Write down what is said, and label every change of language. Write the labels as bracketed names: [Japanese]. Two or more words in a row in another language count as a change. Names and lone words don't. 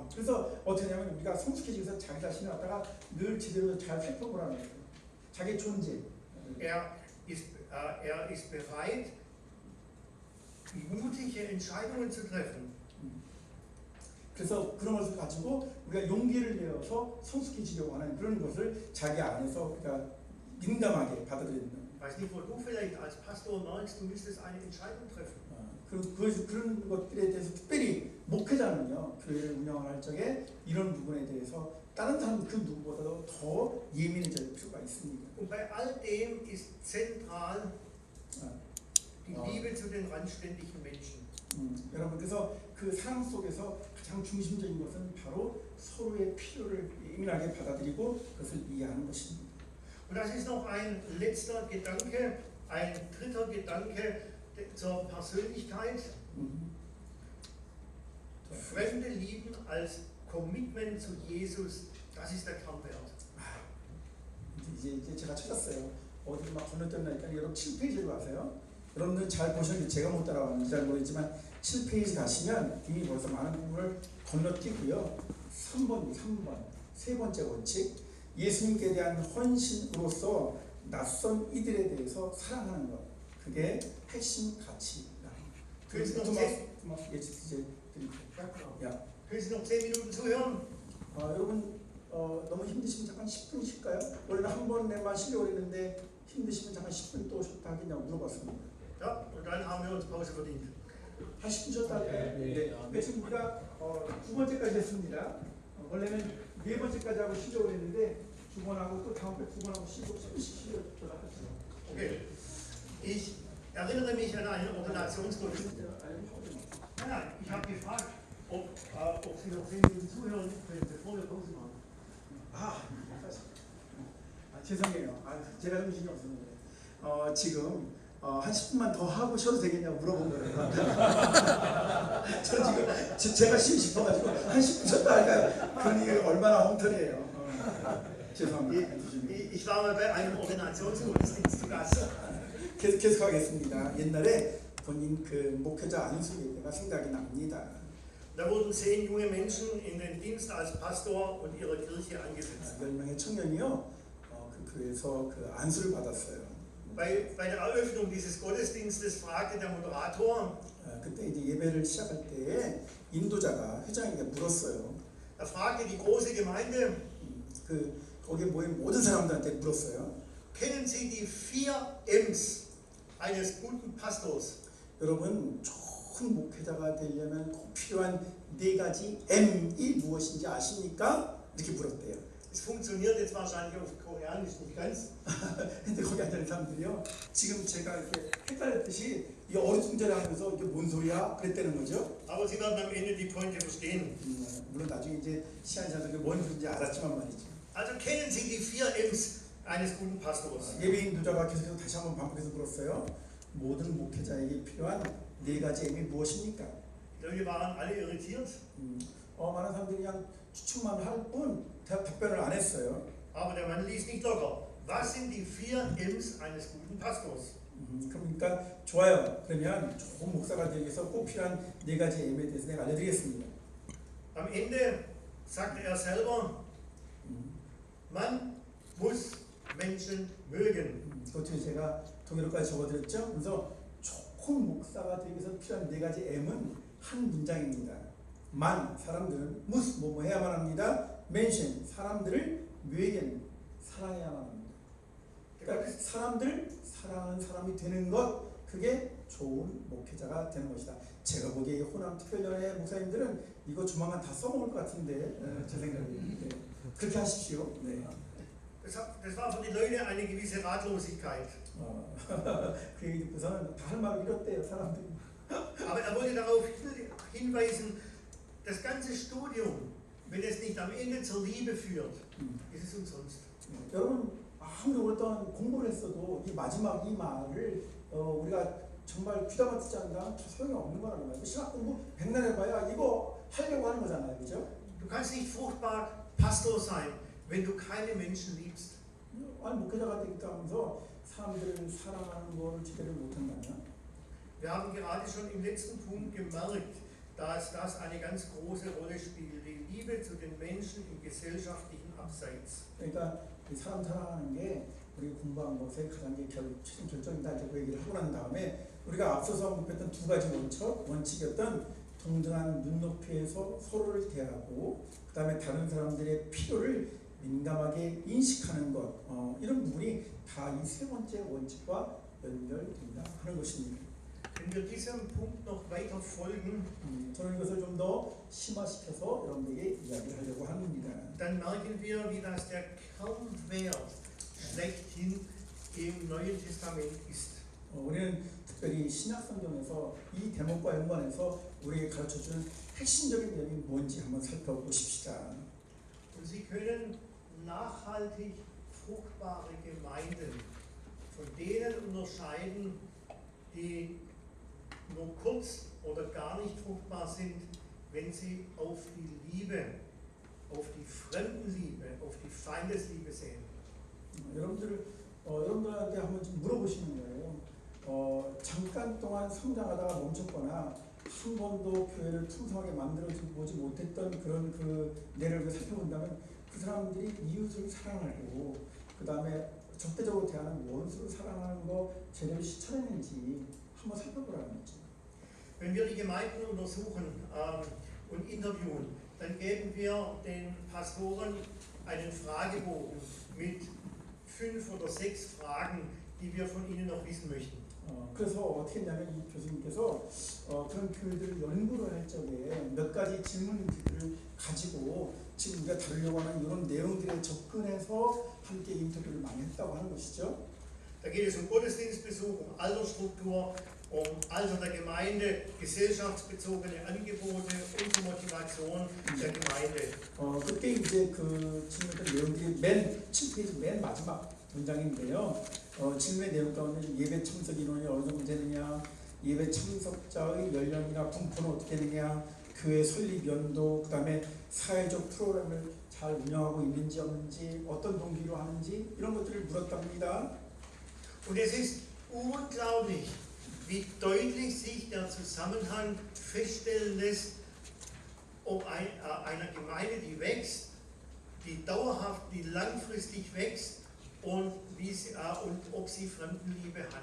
[Korean] 그래서 어떻게 하냐면 우리가 성숙해지면서 자기 자신을 갖다가 늘 제대로 잘 살펴보라는 거예요. 자기 존재. [German] Er ist bereit, mutige Entscheidungen zu treffen. [Korean] 그래서 그런 것을 가지고 우리가 용기를 내어서 성숙해지려고 하는 그런 것을 자기 안에서 우리가 민감하게 받아들이는. [German] Ich weiß nicht, wo du vielleicht als Pastor merkst, du müsstest eine Entscheidung treffen. [Korean] 그런 것들에 대해서 특별히 목회자는요 교회를 운영할 적에 이런 부분에 대해서 다른 사람 그 누구보다도 더 예민해질 필요가 있습니다. [German] Und bei all dem ist zentral die Liebe zu den randständigen Menschen. [Korean] 여러분 그래서 그 사랑 속에서 가장 중심적인 것은 바로 서로의 필요를 예민하게 받아들이고 그것을 이해하는 것입니다. [German] Und das ist noch ein letzter Gedanke, ein dritter Gedanke zur Persönlichkeit. Fremde lieben als Commitment zu Jesus, das ist der Kernwert. [Korean] 이제 제가 찾았어요. 어디 막 건너뛰었나니까 여러분 7페이지로 가세요. 여러분들 잘 보셨는데 제가 못 따라왔는지 잘 모르겠지만 7페이지 가시면 이미 벌써 많은 부분을 건너뛰고요. 3번 세 번째 원칙 예수님께 대한 헌신으로서 낯선 이들에 대해서 사랑하는 것 그게 핵심 가치다. 그래서 그래서 [German] noch 10 Minuten zuhören. [Korean] 여러분 너무 힘드시면 잠깐 10분 쉴까요? 원래는 한 번에만 쉬려고 했는데 힘드시면 잠깐 10분 또 쉬었다 하겠냐고 물어봤습니다. [German] Ja, und dann haben wir uns Pause verdient. [Korean] 한 10분 쉬었다 할까요? 네. 지금 우리가 두 번째까지 했습니다. 원래는 네 번째까지 하고 쉬려고 했는데 두 번 하고 또 다음 주 두 번 하고 쉬고 10분씩 쉬려고 하죠. [German] Okay. Ich erinnere mich an einen Ordinationsgottesdienst. Nein, ich habe gefragt, ob Sie noch 10 Minuten zuhören können, bevor wir Pause machen. [Korean] 죄송해요. 제가 정신이 없었는데 지금 한 10분만 더 하고 쉬어도 되겠냐고 물어본 거예요. 저 지금 제가 쉬고 싶어가지고 한 10분 쉬었다 할까요? 그러니 얼마나 엉터리예요. 죄송합니다. [German] Ich war mal bei einem Ordinationsgottesdienst zu Gast. [Korean] 계속하겠습니다. 옛날에 본인 그 목회자 안수일 때가 생각이 납니다. [German] Da wurden 10 junge Menschen in den Dienst als Pastor und ihrer Kirche angesetzt. [Korean] 10명의 청년이요 그 교회에서 그 안수를 받았어요. [German] Bei der Eröffnung dieses Gottesdienstes fragte der Moderator, [Korean] 그때 이제 예배를 시작할 때 인도자가 회장에게 물었어요. [German] er fragte die große Gemeinde, [Korean] 그 거기에 모인 모든 사람들한테 물었어요. [German] kennen Sie die 4 M's eines guten Pastors? [Korean] 여러분 좋은 목회자가 되려면 꼭 필요한 4가지 M이 무엇인지 아십니까? 이렇게 물었대요. [German] Es funktioniert jetzt wahrscheinlich auf Koreanisch nicht ganz. [Korean] 근데 거기 앉은 사람들이요. 지금 제가 이렇게 헷갈렸듯이 이 어리둥절하면서 이게 뭔 소리야? 그랬다는 거죠. [German] Aber Sie werden am Ende die Pointe verstehen. [Korean] 물론 나중에 이제 시간이 지나서 뭔 소리인지 알았지만 말이죠. [German] Also kennen Sie die 4 M's eines guten Pastors? [Korean] 예배 인도자가 계속해서 다시 한번 반복해서 물었어요. 모든 목회자에게 필요한 4가지 M이 무엇입니까? [German] Wir waren alle irritiert. [Korean] 많은 사람들이 그냥 추측만 할 뿐 답변을 안 했어요. [German] Aber der Mann ließ nicht locker. Was sind die 4 M's eines guten Pastors? [Korean] 그러니까 좋아요. 그러면 좋은 목사가 되기 위해서 꼭 필요한 4가지 M에 대해서 내가 알려드리겠습니다. [German] Am Ende sagte er selber, man muss Menschen mögen. [Korean] 그것도 제가 동의로까지 적어드렸죠. 그래서 좋은 목사가 되기 위해서 필요한 네 가지 M은 한 문장입니다. 만, 사람들은 무스, 뭐 해야만 합니다. 멘션, 사람들을 묘에겐 사랑해야만 합니다. 그러니까 사람들 사랑하는 사람이 되는 것, 그게 좋은 목회자가 되는 것이다. 제가 보기에 호남 특별연회 목사님들은 이거 조만간 다 써먹을 것 같은데, 제 생각에. 네. 그렇게 하십시오. 네. [German] Das war für die Leute eine gewisse Ratlosigkeit. [Korean] 그 얘기 듣고서는 다 할 말을 잃었대요, 사람들이. [German] Aber er wollte darauf hinweisen, das ganze Studium, wenn es nicht am Ende zur Liebe führt, ist es umsonst. [Korean] 여러분, 아무리 오랫동안 공부를 했어도 이 마지막 이 말을 우리가 정말 귀담아 듣지 않으면 소용이 없는 거라는 거예요. 신학 공부 백날 해봐야 이거 하려고 하는 거잖아요, 그죠? [German] Du kannst nicht fruchtbar Pastor sein, wenn du keine Menschen liebst. [Korean] 아니 목회자가 되겠다 하면서 사람들을 사랑하는 거를 제대로 못한다면? [German] Wir haben gerade schon im letzten Punkt gemerkt, dass das eine ganz große Rolle spielt, die Liebe zu den Menschen im gesellschaftlichen Abseits. [Korean] 그러니까 이 사람 사랑하는 게 우리 공부한 것의 가장 최종 결정이다, 이렇게 그 얘기를 하고 난 다음에 우리가 앞서서 언급했던 두 가지 원칙이었던 동등한 눈높이에서 서로를 대하고 그 다음에 다른 사람들의 필요를 민감하게 인식하는 것, 이런 부분이 다 이 세 번째 원칙과 연결된다 하는 것입니다. [German] Wenn wir diesem Punkt noch weiter folgen, [Korean] 저는 이것을 좀 더 심화시켜서 여러분에게 이야기를 하려고 합니다. [German] dann merken wir, wie das der Kernwert schlechthin im Neuen Testament ist. [Korean] 우리는 특별히 신약 성경에서 이 대목과 연관해서 우리에게 가르쳐주는 핵심적인 내용이 뭔지 한번 살펴보십시다. [German] Und Sie können nachhaltig fruchtbare Gemeinden von denen unterscheiden, die nur kurz oder gar nicht fruchtbar sind, wenn sie auf die Liebe, auf die Fremdenliebe, auf die Feindesliebe sehen. [Korean] 여러분들한테 한번 좀 물어보시는 거예요. 잠깐 동안 성장하다가 멈췄거나 한 번도 교회를 풍성하게 만들어보지 못했던 그런 그 내를 살펴본다면 그 사람들이 이웃을 사랑하고 그 다음에 적대적으로 대하는 원수를 사랑하는 거 제대로 실천했는지 한번 살펴보라는 거죠. [German] Wenn wir die Gemeinden untersuchen und interviewen, dann geben wir den Pastoren einen Fragebogen mit 5 oder 6 Fragen, die wir von ihnen noch wissen möchten. [Korean] 그래서 어떻게 했냐면 이 교수님께서 그런 교회들을 연구를 할 적에 몇 가지 질문들을 가지고 지금 우리가 다루려고 하는 이런 내용들에 접근해서 함께 인터뷰를 많이 했다고 하는 것이죠. [German] Da geht es um Gottesdienstbesuch, um Altersstruktur, um Alter der Gemeinde, gesellschaftsbezogene Angebote und Motivation der Gemeinde. [Korean] 그때 이제 그 질문했던 내용들이 맨 7페이지 맨 마지막 문장인데요. 질문의 내용 가운데 예배 참석 인원이 어느 정도 되느냐, 예배 참석자의 연령이나 분포는 어떻게 되느냐, 교회 설립 연도, 그 다음에 사회적 프로그램을 잘 운영하고 있는지 없는지, 어떤 동기로 하는지 이런 것들을 물었답니다. [German] Und es ist unglaublich, wie deutlich sich der Zusammenhang feststellen lässt, ob einer Gemeinde, die wächst, die dauerhaft, die langfristig wächst und ob sie Fremdenliebe hat.